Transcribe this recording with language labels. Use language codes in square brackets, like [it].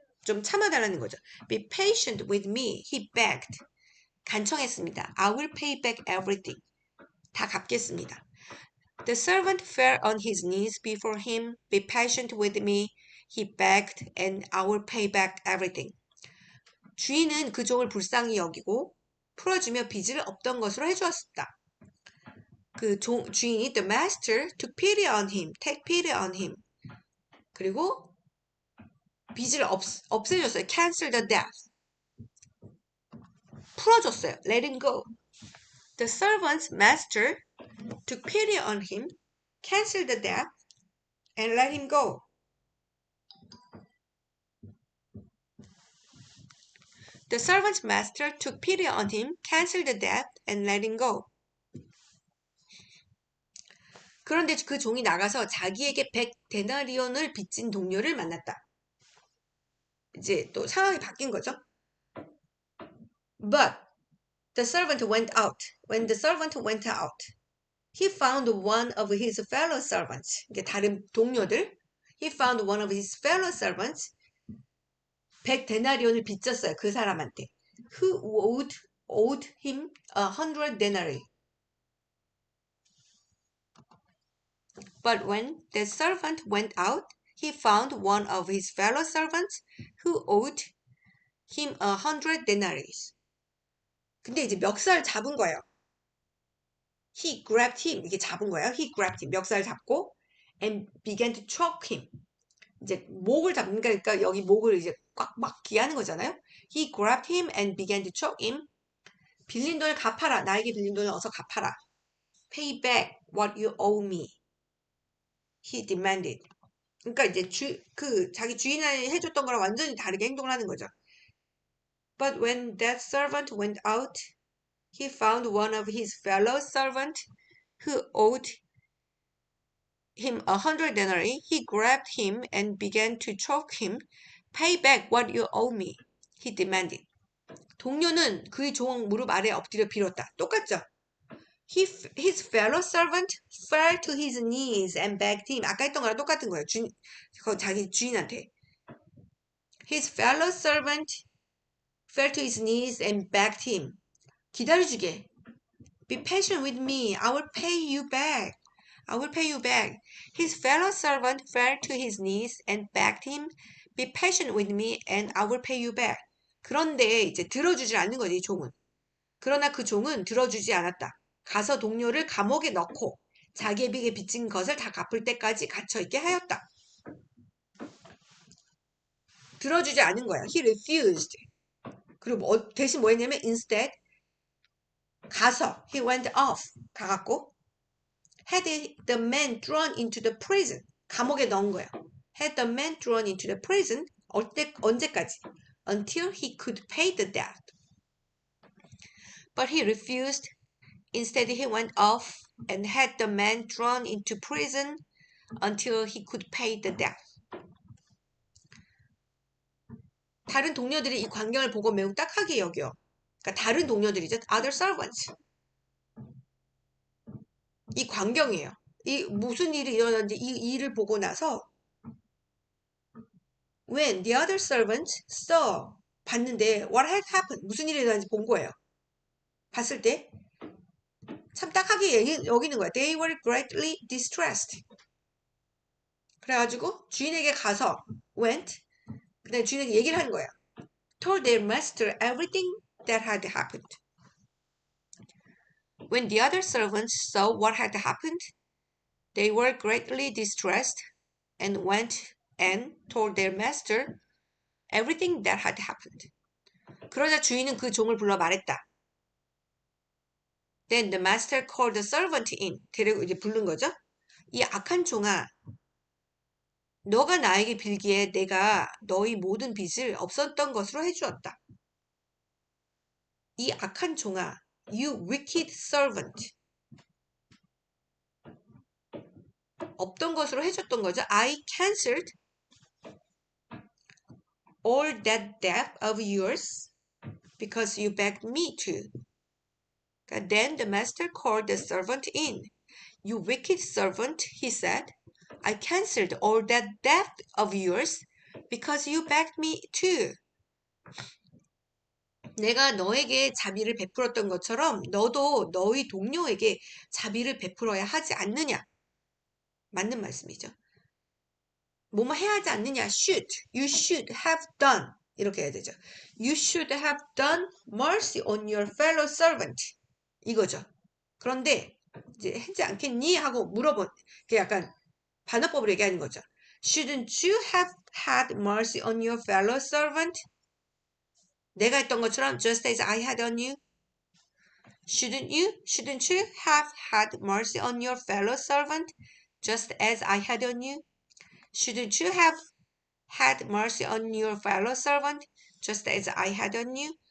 [ko] 좀 참아달라는 거죠. [en] Be patient with me. He begged. [ko] 간청했습니다. [en] I will pay back everything. [ko] 다 갚겠습니다. [en] The servant fell on his knees before him. Be patient with me. He begged, and I will pay back everything. [ko] 주인은 그 종을 불쌍히 여기고 풀어주며 빚을 없던 것으로 해주었다. 그 주인이 [en] the master took pity on him, take pity on him. [ko] 그리고 빚을 없애줬어요. [en] cancel the debt. [ko] 풀어줬어요. [en] let him go. The servant's master took pity on him, canceled the debt, and let him go. The servant's master took pity on him, canceled the debt, and let him go. [ko] 그런데 그 종이 나가서 자기에게 100데나리온을 빚진 동료를 만났다. 이제 또 상황이 바뀐 거죠. [en] But the servant went out. When the servant went out, he found one of his fellow servants. [ko] 이게 다른 동료들. [en] He found one of his fellow servants. [ko] 100데나리온을 빚졌어요. 그 사람한테. [en] Who owed him 100 denarii. But when the servant went out, he found one of his fellow servants who owed him 100 denarii. [ko] 근데 이제 멱살 잡은 거예요. [en] He grabbed him. [ko] 이게 잡은 거예요. [en] He grabbed him. [ko] 멱살 잡고 [en] and began to choke him. [ko] 이제 목을 잡는 거니까 여기 목을 이제 꽉 막기 하는 거잖아요. [en] He grabbed him and began to choke him. [ko] 빌린 돈을 갚아라. 나에게 빌린 돈을 어서 갚아라. [en] Pay back what you owe me. He demanded. [ko] 그러니까 이제 자기 주인이 해줬던 거랑 완전히 다르게 행동을 하는 거죠. [en] But when that servant went out, he found one of his fellow servants who owed him 100 denarii. He grabbed him and began to choke him. Pay back what you owe me. He demanded. [ko] 동료는 그의 종 무릎 아래 엎드려 빌었다. 똑같죠? [en] His fellow servant fell to his knees and begged him. [ko] 아까 했던 거랑 똑같은 거예요. 자기 주인한테. [en] His fellow servant fell to his knees and begged him. [ko] 기다려주게. [en] Be patient with me. I will pay you back. I will pay you back. His fellow servant fell to his knees and begged him. Be patient with me and I will pay you back. [ko] 그런데 이제 들어주지 않는 거지, 이 종은. 그러나 그 종은 들어주지 않았다. 가서 동료를 감옥에 넣고 자기에게 빚진 것을 다 갚을 때까지 갇혀있게 하였다. 들어주지 않은 거야. [en] He refused. [ko] 그리고 대신 뭐 했냐면 [en] instead [ko] 가서 [en] he went off [ko] 가갖고 [en] had the man thrown into the prison [ko] 감옥에 넣은 거야. [en] Had the man thrown into the prison [ko] 언제까지? [en] Until he could pay the debt. But he refused. Instead he went off and had the man thrown into prison until he could pay the debt. [ko] 다른 동료들이 이 광경을 보고 매우 딱하게 여겨. 그러니까 다른 동료들이죠. [en] Other servants. [ko] 이 광경이에요. 이 무슨 일이 일어났는지 이 일을 보고 나서 [en] when the other servants saw [ko] 봤는데 [en] what had happened [ko] 무슨 일이 일어났는지 본 거예요. 봤을 때 참 딱하게 여기는 거야. [en] They were greatly distressed. [ko] 그래가지고 주인에게 가서 [en] went [ko] 그다음에 주인에게 얘기를 하는 거예요. [en] Told their master everything that had happened. When the other servants saw what had happened, they were greatly distressed and went and told their master everything that had happened. [ko] 그러자 주인은 그 종을 불러 말했다. [en] Then the master called the servant in. [ko] 데리고 이제 부른 거죠. 이 악한 종아, 너가 나에게 빌기에 내가 너희 모든 빚을 없었던 것으로 해주었다. 이 악한 종아, [en] you wicked servant. [ko] 없던 것으로 해줬던 거죠. [en] I cancelled all that debt of yours because you begged me to. Then the master called the servant in. You wicked servant, he said. I cancelled all that debt of yours because you begged me to. [ko] 내가 너에게 자비를 베풀었던 것처럼 너도 너희 동료에게 자비를 베풀어야 하지 않느냐. 맞는 말씀이죠. 뭐뭐 해야 하지 않느냐. [en] should, you should have done. [ko] 이렇게 해야 되죠. [en] You should have done mercy on your fellow servant. [ko] 이거죠. 그런데 이제 하지 않겠니? 하고 물어본 게 약간 반어법으로 얘기하는 거죠. [en] Shouldn't you have had mercy on your fellow servant? [ko] 내가 했던 것처럼 [en] just as I had on you. Shouldn't you have had mercy on your fellow servant just as I had on you? Shouldn't you have had mercy on your fellow servant just as I had on you?